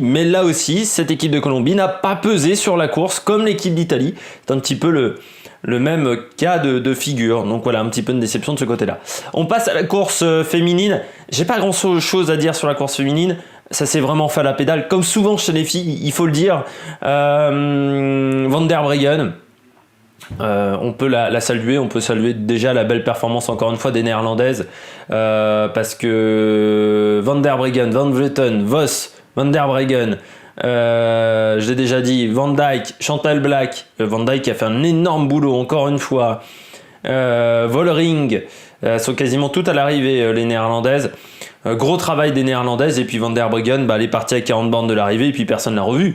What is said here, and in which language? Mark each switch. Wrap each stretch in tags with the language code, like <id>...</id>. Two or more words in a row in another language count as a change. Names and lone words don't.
<fr>Mais là aussi, cette équipe de Colombie n'a pas pesé sur la course comme l'équipe d'Italie. C'est un petit peu le même cas de figure. Donc voilà, un petit peu une déception de ce côté-là. On passe à la course féminine. J'ai pas grand-chose à dire sur la course féminine. Ça s'est vraiment fait à la pédale. Comme souvent chez les filles, il faut le dire. Van der Breggen, on peut la saluer. On peut saluer déjà la belle performance, encore une fois, des Néerlandaises. Parce que Van der Breggen, Van Vleuten, Vos, Van der Breggen, je l'ai déjà dit, Van Dijk, Chantal Blaak. Van Dijk a fait un énorme boulot, encore une fois. Vollering, sont quasiment toutes à l'arrivée, les Néerlandaises. Gros travail des Néerlandaises. Et puis Van der Breggen, elle est partie à 40 bornes de l'arrivée et puis personne ne l'a revue.</fr>